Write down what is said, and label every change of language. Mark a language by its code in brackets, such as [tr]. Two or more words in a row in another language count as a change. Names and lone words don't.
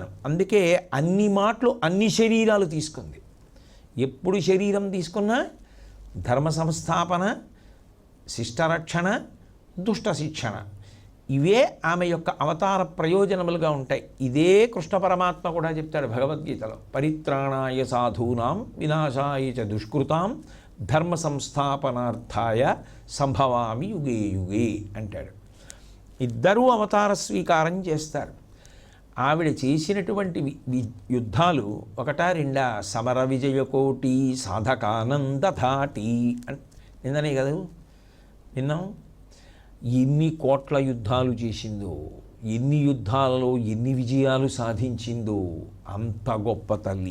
[te] అందుకే అన్ని మాటలు అన్ని శరీరాలు తీసుకుంది. ఎప్పుడు శరీరం తీసుకున్నా ధర్మ సంస్థాపన, శిష్టరక్షణ, దుష్ట శిక్షణ, ఇవే ఆమె యొక్క అవతార ప్రయోజనములుగా ఉంటాయి. ఇదే కృష్ణ పరమాత్మ కూడా చెప్తాడు భగవద్గీతలో, [sa] పరిత్రాణాయ సాధూనాం వినాశాయ చ దుష్కృతాం ధర్మ సంస్థాపనార్థాయ సంభవామి యుగే యుగే అంటాడు. [te] ఇద్దరూ అవతార స్వీకారం చేస్తారు. ఆవిడ చేసినటువంటి యుద్ధాలు ఒకటా రెండా, [sa] సమర విజయకోటి సాధకానందధాటి [te] అని నిన్ననే కదా విన్నాం. ఎన్ని కోట్ల యుద్ధాలు చేసిందో, ఎన్ని యుద్ధాలలో ఎన్ని విజయాలు సాధించిందో, అంత గొప్ప తల్లి.